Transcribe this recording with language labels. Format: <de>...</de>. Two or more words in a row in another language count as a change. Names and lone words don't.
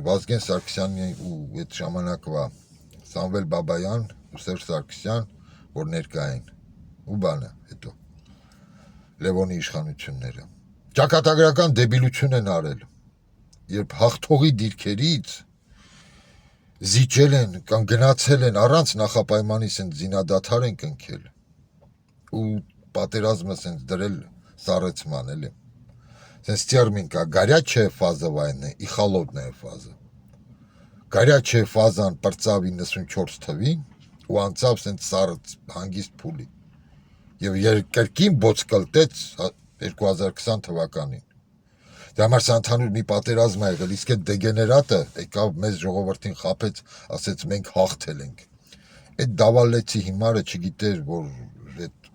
<hy>Վազգեն Սարգսյանի ու այդ ժամանակվա Սամվել Բաբայան ու Սերժ Սարգսյան, որ ներկա են, ու բանը հետո Լևոնի իշխանությունները ճակատագրական դեբիլություն են արել, երբ հաղթողի դիրքերից զիջել են կամ գնացել են առանց նախապայմանի սենց զինադադար են կնքել ու պատերազմը սենց դրել սառեցման, էլի։ Սենց տերմին կա,</hy> <ru>горячая фаза войны и холодная фаза։ Горячая</ru> <hy>ֆազան պրծավ 94 թվին ու անցավ սենց սառց հանգիստ փուլի։ Եվ երկրկին բոցկլտեց 2020 թվականին։ Դե համար սա ընդհանուր մի պատերազմ է եղել, իսկ այդ դեգեներատը եկավ մեզ ժողովրդին խաբեց, ասեց մենք հաղթել ենք։ Այդ դավալեցի հիմարը չգիտեր, որ այդ</hy>